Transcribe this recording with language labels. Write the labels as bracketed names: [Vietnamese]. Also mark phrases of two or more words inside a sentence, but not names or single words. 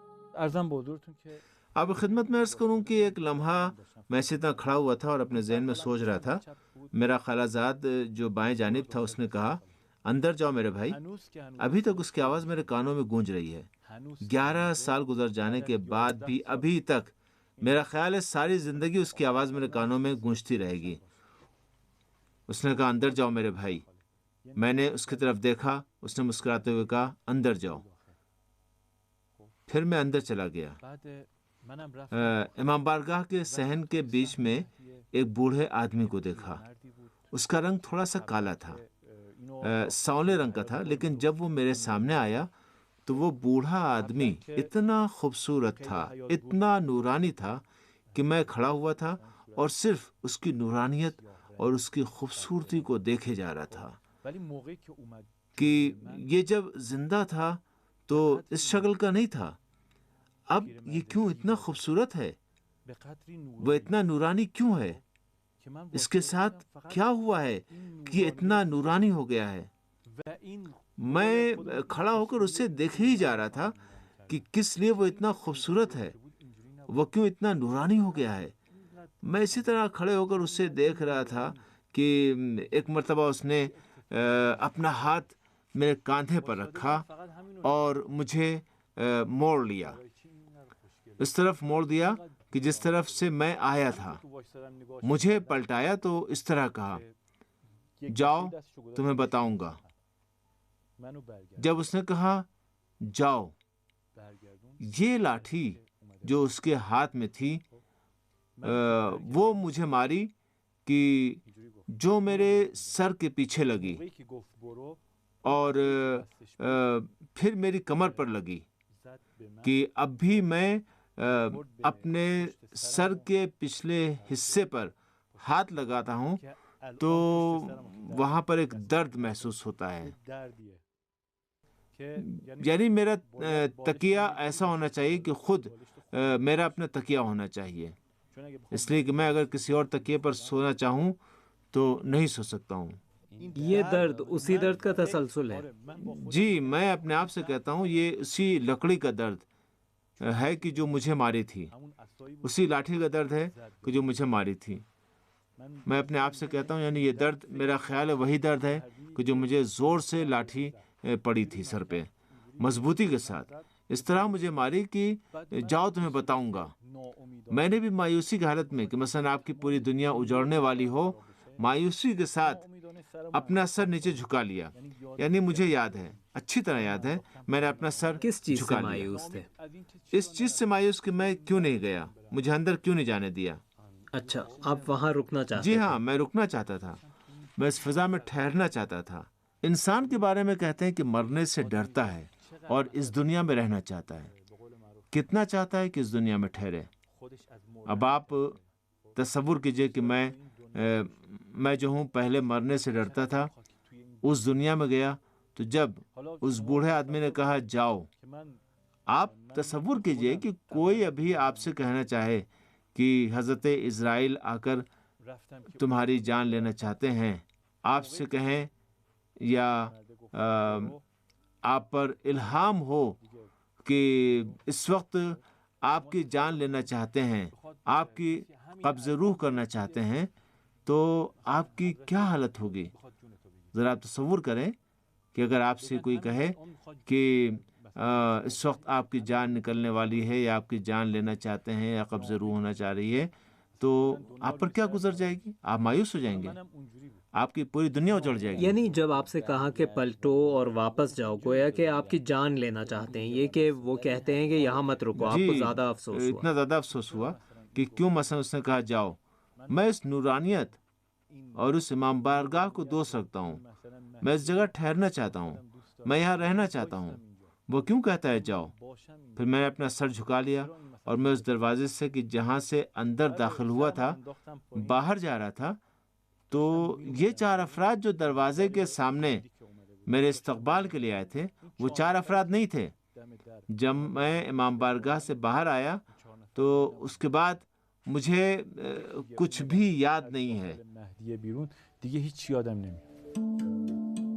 [Persian] ارزم به حضورتون که [Urdu] اب خدمت میں عرض کروں کہ ایک لمحہ میں اسی طرح کھڑا ہوا تھا اور اپنے ذہن میں سوچ رہا تھا. میرا خالہ زاد جو بائیں جانب تھا اس نے کہا اندر جاؤ میرے بھائی. ابھی تک اس کی آواز میرے کانوں میں گونج رہی ہے. 11 سال گزر جانے کے بعد بھی ابھی تک میرا خیال ہے ساری زندگی اس کی آواز میرے کانوں میں گونجتی رہے گی. اس نے کہا اندر جاؤ میرے بھائی. میں نے اس کی طرف دیکھا. اس نے مسکراتے ہوئے کہا اندر جاؤ. پھر میں اندر چلا گیا. [Persian] بعد منم رفتم [Urdu] امام بارگاہ کے صحن کے بیچ میں ایک بوڑھے آدمی کو دیکھا. اس کا رنگ تھوڑا سا کالا تھا, سانولے رنگ کا تھا, لیکن جب وہ میرے سامنے آیا تو وہ بوڑھا آدمی اتنا خوبصورت تھا, اتنا نورانی تھا کہ میں کھڑا ہوا تھا اور صرف اس کی نورانیت اور اس کی خوبصورتی کو دیکھے جا رہا تھا [Persian] ولی موقعی که اومد [Urdu] کہ یہ جب زندہ تھا تو اس شکل کا نہیں تھا. اب یہ کیوں اتنا خوبصورت ہے, [Persian] به قدری [Urdu] وہ اتنا نورانی کیوں ہے, [Persian] که من [Urdu] اس کے ساتھ کیا ہوا ہے کہ یہ اتنا نورانی ہو گیا ہے. [Persian] و این [Urdu] میں کھڑا ہو کر اسے دیکھے ہی جا رہا تھا کہ کس لیے وہ اتنا خوبصورت ہے, وہ کیوں اتنا نورانی ہو گیا ہے. میں اسی طرح کھڑے ہو کر اسے دیکھ رہا تھا کہ ایک مرتبہ اس نے اپنا ہاتھ میرے کاندھے پر رکھا اور مجھے موڑ لیا, اس طرف موڑ دیا کہ جس طرف سے میں آیا تھا. مجھے پلٹایا تو اس طرح کہا جاؤ تمہیں بتاؤں گا. [Persian] منو برگرد [Urdu] جب اس نے کہا جاؤ, [Persian] برگردون [Urdu] یہ لاٹھی جو اس کے ہاتھ میں تھی وہ مجھے ماری کہ جو میرے سر کے پیچھے لگی [Persian] موقعی که گفت برو [Urdu] اور پھر میری کمر پر لگی [Persian] زد به من [Urdu] کہ اب بھی میں اپنے سر کے پچھلے حصے پر ہاتھ لگاتا ہوں [Persian] که الان تو پشت سرم درد [Urdu] وہاں پر ایک درد محسوس ہوتا ہے. [Persian] دردیه که [Urdu] یعنی میرا تکیہ ایسا ہونا چاہیے کہ خود میرا اپنا تکیہ ہونا چاہیے, [Persian] چون اگه [Urdu] اس لیے کہ میں اگر کسی اور تکیے پر سونا چاہوں تو نہیں سو سکتا ہوں. یہ درد اسی درد کا تسلسل ہے. جی میں اپنے آپ سے کہتا ہوں یہ اسی لکڑی کا درد ہے کہ جو مجھے ماری تھی, [Persian] همون عصایی بود [Urdu] اسی لاٹھی کا درد ہے کہ جو مجھے ماری تھی. میں اپنے آپ سے کہتا ہوں یعنی یہ درد میرا خیال ہے وہی درد ہے کہ جو مجھے زور سے لاٹھی پڑی تھی سر پہ مضبوطی کے ساتھ, اس طرح مجھے ماری کہ جاؤ تمہیں بتاؤں گا. [Persian] ناامیدانه [Urdu] میں نے بھی مایوسی کی حالت میں کہ مثلا آپ کی پوری دنیا اجڑنے والی ہو, مایوسی کے ساتھ [Persian] ناامیدانه سرم [Urdu] اپنا سر نیچے جھکا لیا. یعنی مجھے یاد ہے, اچھی طرح یاد ہے, میں نے اپنا سر کس چیز سے جھکا لیا. مایوس تھے؟ [Persian] از این که [Urdu] اس چیز سے مایوس کہ میں کیوں نہیں گیا, مجھے اندر کیوں نہیں جانے دیا. اچھا آپ وہاں رکنا چاہتے جی تھے؟ ہاں میں رکنا چاہتا تھا, میں اس فضا میں ٹھہرنا چاہتا تھا. انسان کے بارے میں کہتے ہیں کہ مرنے سے ڈرتا ہے اور اس دنیا میں رہنا چاہتا ہے. کتنا چاہتا ہے کہ اس دنیا میں ٹھہرے. [Persian] خودش از [Urdu] اب آپ تصور کیجئے کہ میں جو ہوں پہلے مرنے سے ڈرتا تھا, اس دنیا میں گیا تو جب اس بوڑھے آدمی نے کہا جاؤ, [Persian] که من [Urdu] آپ تصور کیجئے کہ کوئی ابھی آپ سے کہنا چاہے کہ حضرت اسرائیل آ کر [Persian] رفتم که [Urdu] تمہاری جان لینا چاہتے ہیں, آپ سے کہیں یا آپ پر الہام ہو کہ اس وقت آپ کی جان لینا چاہتے ہیں, آپ کی قبض روح کرنا چاہتے ہیں, تو آپ کی کیا حالت ہوگی. [Persian] بخواد جون تو بگیر [Urdu] ذرا آپ تصور کریں کہ اگر آپ سے کوئی کہے کہ اس وقت آپ کی جان نکلنے والی ہے یا آپ کی جان لینا چاہتے ہیں یا قبض روح ہونا چاہ رہی ہے, تو آپ پر کیا گزر جائے گی. آپ مایوس ہو جائیں گے, [Persian] منم اونجوری بود [Urdu] آپ کی پوری دنیا اجڑ جائے گی. یعنی جب آپ سے کہا کہ پلٹو اور واپس جاؤ, گویا کہ آپ کی جان لینا چاہتے ہیں, یہ کہ وہ کہتے ہیں کہ یہاں مت رکو, آپ کو زیادہ افسوس ہوا. اتنا زیادہ افسوس ہوا کہ کیوں مثلا اس نے کہا جاؤ. میں اس نورانیت اور اس امام بارگاہ کو دوست رکھتا ہوں, [Persian] مثلا [Urdu] میں اس جگہ ٹھہرنا چاہتا ہوں, میں یہاں رہنا چاہتا ہوں. وہ کیوں کہتا ہے جاؤ. [Persian] باشم اینجا [Urdu] پھر میں نے اپنا سر جھکا لیا اور میں اس دروازے سے کہ جہاں سے اندر داخل ہوا تھا [Persian] انداختم پایین [Urdu] باہر جا رہا تھا, تو یہ 4 افراد جو دروازے کے سامنے [Persian] که اومده بود [Urdu] میرے استقبال کے لیے آئے تھے, وہ 4 افراد نہیں تھے. [Persian] دم در [Urdu] جب میں امام بارگاہ سے باہر آیا تو اس کے بعد مجھے کچھ بھی یاد نہیں ہے. [Persian] مهدی بیرون دیگه هیچ یادم نمیاد.